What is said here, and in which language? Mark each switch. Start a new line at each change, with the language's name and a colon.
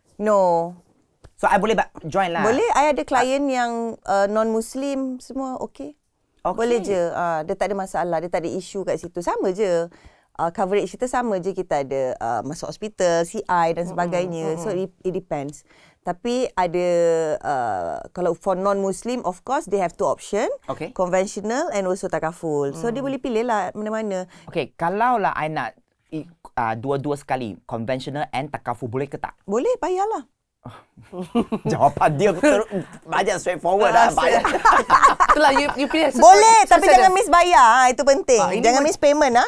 English: No.
Malay: So I boleh join lah. Boleh. I ada klien yang non-Muslim semua okay. Boleh je. Dia tak ada masalah. Dia tak ada isu kat situ. Sama je. Coverage kita sama je. Kita ada masuk hospital, CI dan sebagainya.
English: So it depends.
Malay: Tapi ada kalau
English: for non-Muslim, of course they have two option. Okay. Conventional and also takaful.
Malay: So dia boleh pilih lah mana-mana. Okay, kalau lah I nak dua-dua sekali, conventional and takaful, boleh ke tak? Boleh, bayarlah. Jawapan dia banyak straightforward lah. Banyak. Itulah you pilih. Boleh, tapi jangan miss bayar. Itu penting. Jangan miss payment.